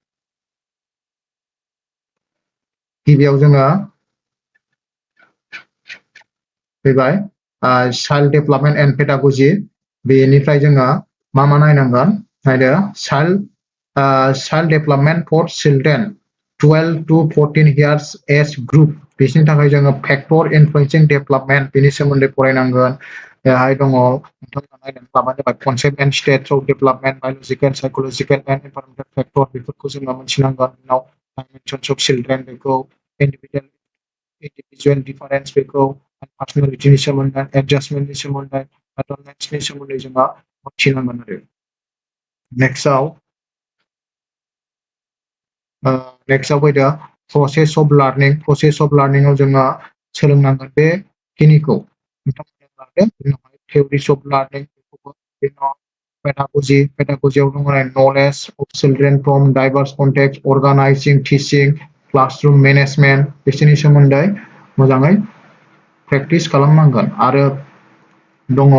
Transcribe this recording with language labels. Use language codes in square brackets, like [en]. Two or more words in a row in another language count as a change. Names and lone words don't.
[brx] गिबियाव जोङो फैबाय [en] child development and pedagogy [brx] बेनिफ्राय जोङो मा नायनांगोन नायदो [en] child development for children 12 to 14 years age group [brx] बिसोरनि थाखाय जोङो [en] factor influencing development [brx] बेनि सोमोन्दै फरायनांगोन बेहाय दङ नोंथांमोना नायनानै लाबानो जाबाय [en] concept and states of development biological psychological and environmental factor [brx] बेफोरखौ जोङो मिथिनांगोन उनाव [en] dimensions of children [brx] बेखौ [en] individual difference [brx] बेखौ पार्सनेलिटिनि सोमोन्दै एडजास्टमेन्टनि सोमोन्दै एडभान्टेजनि सोमोन्दै जोङो मिथिनांगोन आरो नेक्स्टआव फैदो [en] process of learningआव [brx] जोङो सोलोंनांगोन बेखिनिखौ [en] theories of learning [brx] पेडागजियाव दङ [en] knowledge of children from diverse context organizing teaching classroom management [brx] बिसोरनि सोमोन्दै मोजाङै प्रेक्टिस खालामनांगोन आरो दङ